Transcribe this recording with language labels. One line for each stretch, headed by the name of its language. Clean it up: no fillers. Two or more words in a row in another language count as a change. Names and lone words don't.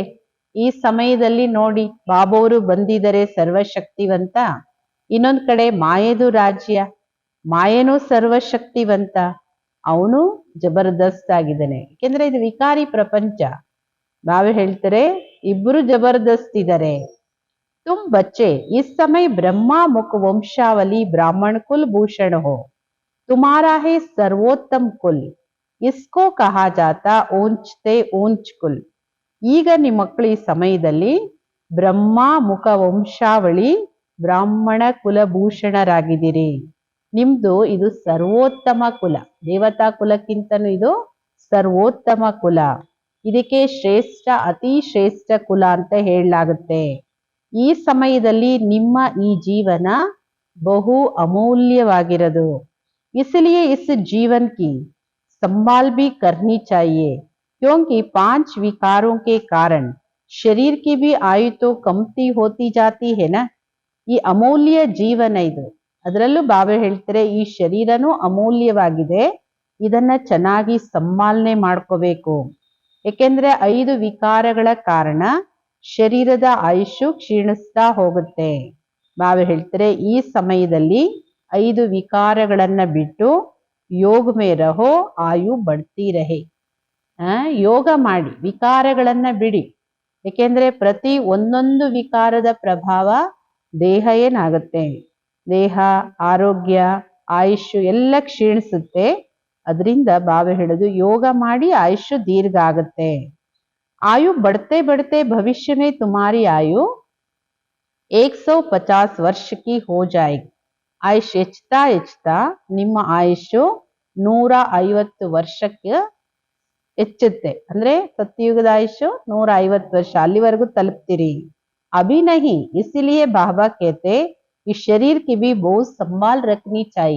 Kannada: ಈ ಸಮಯದಲ್ಲಿ ನೋಡಿ ಬಾಬೋರು ಬಂದಿದ್ದಾರೆ ಸರ್ವಶಕ್ತಿವಂತ. ಇನ್ನೊಂದ್ ಕಡೆ ಮಾಯೆದು ರಾಜ್ಯ, ಮಾಯೇನೂ ಸರ್ವಶಕ್ತಿವಂತ, ಅವನು ಜಬರ್ದಸ್ತ್ ಆಗಿದ್ದಾನೆ. ಯಾಕೆಂದ್ರೆ ಇದು ವಿಕಾರಿ ಪ್ರಪಂಚ. ಬಾಬಾ ಹೇಳ್ತಾರೆ ಇಬ್ರು ಜಬರ್ದಸ್ತ್ ಇದ್ದಾರೆ.
Hindi: तुम बच्चे इस समय ब्रह्मा मुख वंशावली ब्राह्मण कुल भूषण हो, तुम्हारा है सर्वोत्तम कुल, इसको कहा जाता ऊंचते ऊंच कुल.
Kannada: ಈಗ ನಿಮ್ಮ ಮಕ್ಕಳು ಈ ಸಮಯದಲ್ಲಿ ಬ್ರಹ್ಮ ಮುಖ ವಂಶಾವಳಿ ಬ್ರಾಹ್ಮಣ ಕುಲಭೂಷಣರಾಗಿದ್ದೀರಿ. ನಿಮ್ದು ಇದು ಸರ್ವೋತ್ತಮ ಕುಲ, ದೇವತಾ ಕುಲಕ್ಕಿಂತನೂ ಇದು ಸರ್ವೋತ್ತಮ ಕುಲ. ಇದಕ್ಕೆ ಶ್ರೇಷ್ಠ ಅತಿ ಶ್ರೇಷ್ಠ ಕುಲ ಅಂತ ಹೇಳಲಾಗುತ್ತೆ. ಈ ಸಮಯದಲ್ಲಿ ನಿಮ್ಮ ಈ ಜೀವನ ಬಹು ಅಮೂಲ್ಯವಾಗಿರೋದು.
Hindi: इसलिए इस जीवन की संभाल भी करनी चाहिए, क्योंकि 5 विकारों के कारण शरीर की भी आयु तो कमती होती जाती है ना.
Kannada: ಈ ಅಮೂಲ್ಯ ಜೀವನ ಇದು. ಅದರಲ್ಲೂ ಬಾಬಾ ಹೇಳ್ತಾರೆ ಈ ಶರೀರನೂ ಅಮೂಲ್ಯವಾಗಿದೆ, ಇದನ್ನ ಚೆನ್ನಾಗಿ ಸಂಪಾಲನೆ ಮಾಡ್ಕೋಬೇಕು. ಏಕೆಂದ್ರೆ 5 ವಿಕಾರಗಳ ಕಾರಣ ಶರೀರದ ಆಯುಷು ಕ್ಷೀಣಿಸ್ತಾ ಹೋಗುತ್ತೆ. ಬಾಬಾ ಹೇಳ್ತಾರೆ ಈ ಸಮಯದಲ್ಲಿ 5 ವಿಕಾರಗಳನ್ನ ಬಿಟ್ಟು
Hindi: योग में रहो आयु बढ़ती रहे.
Kannada: ಯೋಗ ಮಾಡಿ ವಿಕಾರಗಳನ್ನ ಬಿಡಿ. ಏಕೆಂದ್ರೆ ಪ್ರತಿ ಒಂದೊಂದು ವಿಕಾರದ ಪ್ರಭಾವ ದೇಹ ಏನಾಗುತ್ತೆ, ದೇಹ ಆರೋಗ್ಯ ಆಯುಷು ಎಲ್ಲ ಕ್ಷೀಣಿಸುತ್ತೆ. ಅದರಿಂದ ಬಾಬಾ ಹೇಳೋದು ಯೋಗ ಮಾಡಿ ಆಯುಷು ದೀರ್ಘ ಆಗುತ್ತೆ.
Hindi: आयु बढ़ते बढ़ते भविष्य में तुम्हारी आयु 150 ವರ್ಷ की हो जाएगी.
Kannada: ಆಯುಷ್ ಹೆಚ್ಚುತ್ತಾ ಹೆಚ್ಚುತ್ತಾ ನಿಮ್ಮ ಆಯುಷು 150 ವರ್ಷಕ್ಕೆ ಹೆಚ್ಚುತ್ತೆ. ಅಂದ್ರೆ ಸತ್ಯಯುಗದ ಆಯುಷು 150 ವರ್ಷ, ಅಲ್ಲಿವರೆಗೂ ತಲುಪ್ತೀರಿ.
Hindi: अभी नहीं, इसीलिए बाबा कहते इस शरीर की भी बहुत संभाल रखनी चाहिए.